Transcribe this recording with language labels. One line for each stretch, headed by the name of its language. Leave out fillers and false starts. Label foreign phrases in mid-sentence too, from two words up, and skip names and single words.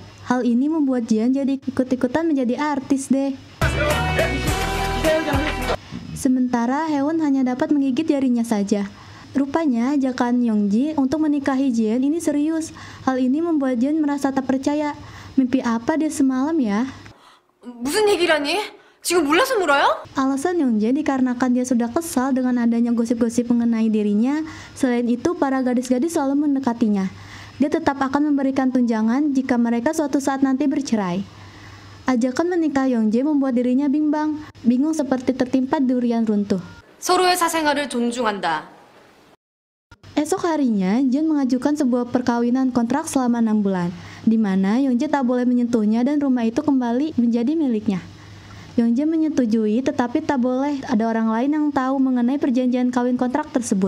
Indonesian: Hal ini membuat Jin jadi ikut-ikutan menjadi artis deh. Sementara Haewon hanya dapat menggigit jarinya saja. Rupanya ajakan Yongjae untuk menikahi Jin ini serius. Hal ini membuat Jin merasa tak percaya. Mimpi apa dia semalam ya?
Korean: 무슨 얘기라니? 지금 몰라서 물어요?
Indonesian: Alasan Yongjae dikarenakan dia sudah kesal dengan adanya gosip-gosip mengenai dirinya. Selain itu, para gadis-gadis selalu mendekatinya. Dia tetap akan memberikan tunjangan jika mereka suatu saat nanti bercerai. Ajakan menikah Yongjae membuat dirinya bimbang, bingung seperti tertimpa durian runtuh.
Korean: 서로의 사생활을 존중한다.
Indonesian: Esok harinya, Jin mengajukan sebuah perkawinan kontrak selama 6 bulan, di mana Yongjae tak boleh menyentuhnya dan rumah itu kembali menjadi miliknya. Yongjae menyetujui, tetapi tak boleh ada orang lain yang tahu mengenai perjanjian kawin kontrak tersebut.